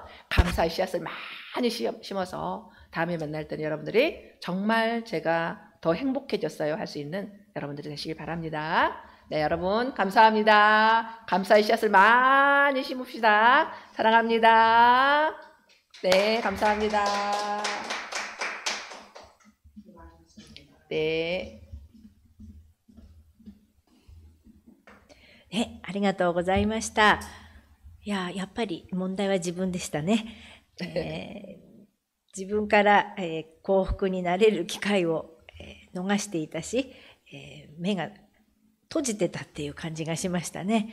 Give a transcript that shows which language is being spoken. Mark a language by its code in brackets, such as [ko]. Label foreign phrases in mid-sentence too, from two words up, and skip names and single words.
[ko] 감사의 씨앗을 많이 심어서 다음에 만날 때는 여러분들이 정말 제가 더 행복해졌어요 할 수 있는 여러분들이 되시길 바랍니다. 네, 여러분 감사합니다. 감사의 씨앗을 많이 심읍시다. 사랑합니다. 네, 감사합니다. 네. [ja] ね、ありがとうございました。いや、やっぱり問題は自分でしたね。自分から、幸福になれる機会を、逃していたし、目が閉じてたっていう感じがしましたね。